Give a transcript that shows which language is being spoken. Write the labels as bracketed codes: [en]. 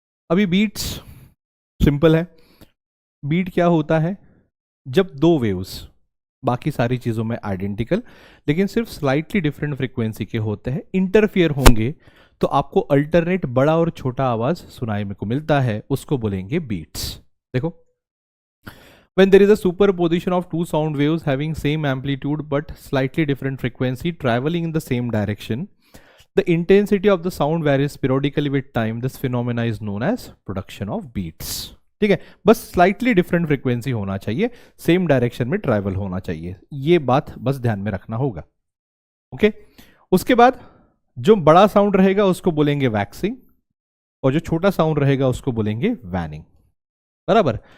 [hi] अभी beats simple है. Beat क्या होता है? जब दो वेव्स बाकी सारी चीजों में आइडेंटिकल लेकिन सिर्फ स्लाइटली डिफरेंट फ्रीक्वेंसी के होते हैं, इंटरफियर होंगे तो आपको अल्टरनेट बड़ा और छोटा आवाज सुनाई में को मिलता है, उसको बोलेंगे बीट्स. [en] देखो, when there is a superposition of two sound waves having same amplitude but slightly different frequency traveling in the same direction, the intensity of the sound varies periodically with time. This phenomena is known as production of beats. [hi] ठीक है, बस slightly different frequency होना चाहिए, same direction में travel होना चाहिए, ये बात बस ध्यान में रखना होगा। ओके, उसके बाद जो बड़ा साउंड रहेगा उसको बोलेंगे वैक्सिंग, और जो छोटा साउंड रहेगा उसको बोलेंगे वैनिंग, बराबर।